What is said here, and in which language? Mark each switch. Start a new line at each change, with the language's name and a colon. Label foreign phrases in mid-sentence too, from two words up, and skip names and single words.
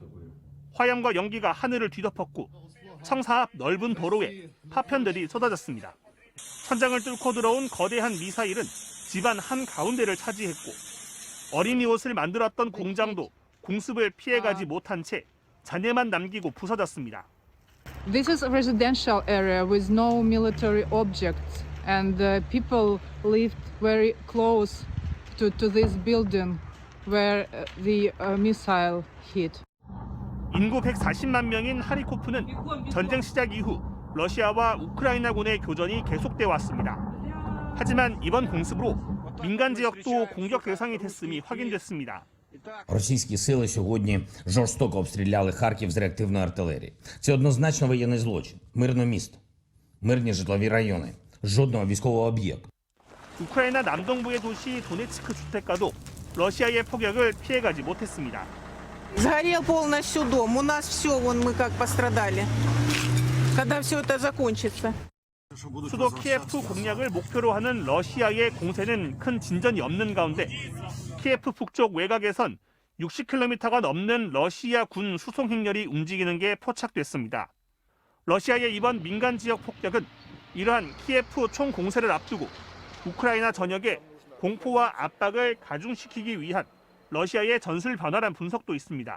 Korean: 화염과 연기가 하늘을 뒤덮었고 청사 앞 넓은 도로에 파편들이 쏟아졌습니다. 천장을 뚫고 들어온 거대한 미사일은 집안 한가운데를 차지했고 어린이 옷을 만들었던 공장도 공습을 피해가지 못한 채 잔해만 남기고 부서졌습니다.
English: This is a residential area with no military objects, and people lived very close to this building where the missile hit.
Korean: 인구 140만 명인 하리코프는 전쟁 시작 이후 러시아와 우크라이나군의 교전이 계속돼 왔습니다. 하지만 이번 공습으로 민간 지역도 공격 대상이 됐음이 확인됐습니다.
Ukrainian: Російські сили сьогодні жорстоко обстріляли Харків з реактивної артилерії. Це однозначно воєнний злочин. Мирне місто, мирні житлові райони, жодного військового об'єкту.
Korean: 우크라이나 남동부의 도시 도네츠크 주택가도 러시아의 폭격을 피해가지 못했습니다.
Russian: Сгорел полностью дом. У нас все, вон мы как пострадали. Когда все это закончится?
Korean: 수도 키예프 공략을 목표로 하는 러시아의 공세는 큰 진전이 없는 가운데 키예프 북쪽 외곽에선 60km가 넘는 러시아 군 수송 행렬이 움직이는 게 포착됐습니다. 러시아의 이번 민간 지역 폭격은 이러한 키예프 총공세를 앞두고 우크라이나 전역에 공포와 압박을 가중시키기 위한 러시아의 전술 변화란 분석도 있습니다.